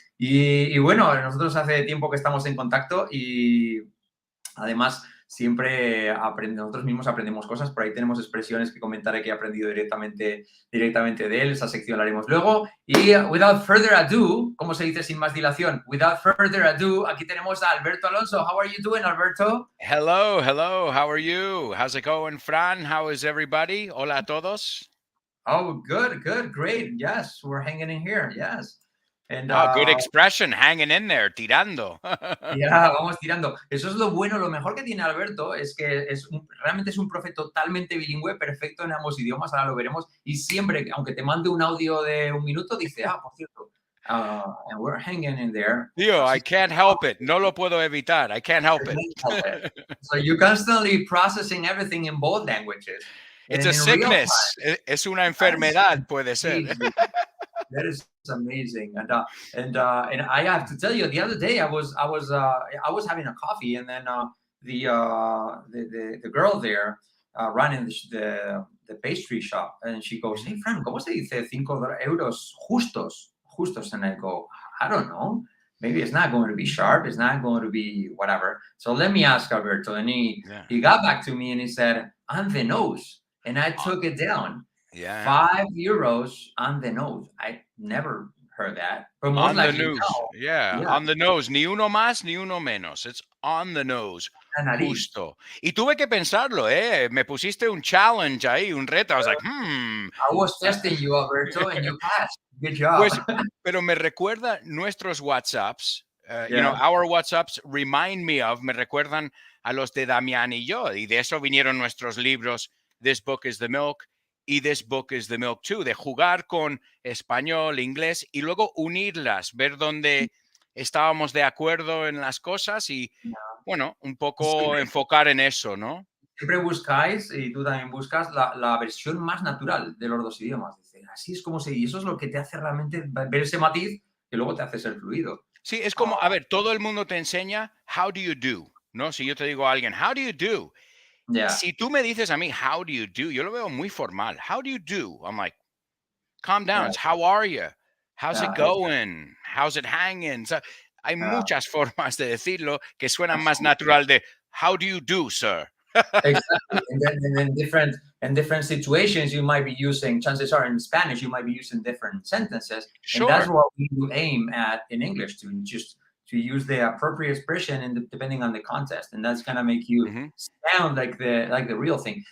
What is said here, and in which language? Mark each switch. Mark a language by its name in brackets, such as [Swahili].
[Spanish] Y bueno, nosotros hace tiempo que estamos en contacto y además siempre nosotros mismos aprendemos cosas. Por ahí tenemos expresiones que comentaré que he aprendido directamente de él. Esa sección la haremos luego. Y [English] without further ado, [Spanish] ¿cómo se dice sin más dilación? [English] Without further ado, [Spanish] aquí tenemos a Alberto Alonso. [English] How are you doing, Alberto? Hello. How are you? How's it going, Fran? How is everybody? [Spanish] Hola a todos. [English] Oh, good, great. Yes, we're hanging in here. Yes. And, good expression, hanging in there, [Spanish] tirando. Ya, vamos tirando. Eso es lo bueno, lo mejor que tiene Alberto es que realmente es un profe totalmente bilingüe, perfecto en ambos idiomas, ahora lo veremos, y siempre, aunque te mande un audio de 1 minuto, dice, por cierto, [English] and we're hanging in there. Tío, I can't help it. [Spanish] No lo puedo evitar. [English] I can't help it. So you're constantly processing everything in both languages. It's a sickness. [Spanish] Es una enfermedad, puede ser. [English] That is amazing, and I have to tell you, the other day I was having a coffee, and then the girl there running the pastry shop, and she goes, "Hey, Fran, [Spanish] ¿cómo se dice 5 euros justos?" [English] And I go, "I don't know. Maybe it's not going to be sharp. It's not going to be whatever. So let me ask Alberto." And he got back to me and he said, "On the nose," and I took it down. Yeah. 5 euros on the nose. I never heard that. But on the nose. Yeah, on the nose. [Spanish] Ni uno más, ni uno menos. [English] It's on the nose. [Spanish] Justo. Y tuve que pensarlo, ¿eh? Me pusiste un challenge ahí, un reto. [English] I was like, I was testing you, Alberto, and you passed. Good job. [Spanish] Pues, pero me recuerda nuestros WhatsApps. [English] You know, our WhatsApps [Spanish] me recuerdan a los de Damián y yo. Y de eso vinieron nuestros libros, This Book is the Milk y This Book is the Milk Too, de jugar con español, inglés y luego unirlas, ver dónde estábamos de acuerdo en las cosas y, bueno, un poco enfocar en eso, ¿no? Siempre buscáis, y tú también buscas, la versión más natural de los dos idiomas. Dice, así es como y eso es lo que te hace realmente ver ese matiz que luego te hace ser fluido. Sí, es como, a ver, todo el mundo te enseña [English] how do you do, [Spanish] ¿no? Si yo te digo a alguien, [English] how do you do? [Spanish] Yeah. Si tú me dices a mí, [English] how do you do? [Spanish] Yo lo veo muy formal. [English] How do you do? I'm like, calm down. It's how are you? How's it going? How's it hanging? [Spanish] So, hay muchas formas de decirlo que suenan más natural de [English] how do you do, sir? Exactly. And then different situations you might be using, chances are in Spanish, you might be using different sentences. Sure. And that's what we aim at in English, to use the appropriate expression and depending on the context, and that's gonna make you sound like the real thing.